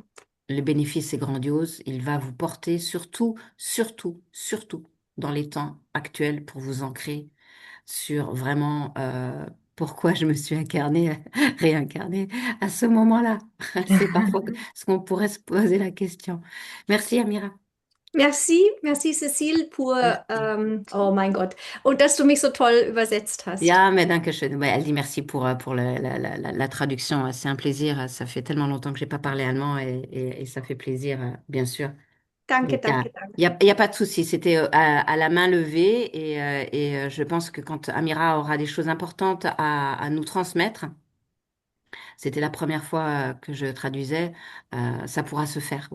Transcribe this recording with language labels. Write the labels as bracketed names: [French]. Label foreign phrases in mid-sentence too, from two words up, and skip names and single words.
[French] Le bénéfice est grandiose. Il va vous porter surtout, surtout, surtout dans les temps actuels pour vous ancrer sur vraiment pourquoi je me suis incarnée, réincarnée à ce moment-là. C'est parfois ce qu'on pourrait se poser la question. Merci, Amira. Merci, merci Cécile Merci. [German] oh mein Gott, und dass du mich so toll übersetzt hast. Ja, mais danke schön. [French] Ouais, elle dit merci pour la traduction. C'est un plaisir. Ça fait tellement longtemps que j'ai pas parlé allemand et ça fait plaisir, bien sûr. [German] Danke, [French] Donc, [German] danke, [French] il y a pas de souci. C'était à la main levée et je pense que quand Amira aura des choses importantes à nous transmettre, c'était la première fois que je traduisais, ça pourra se faire.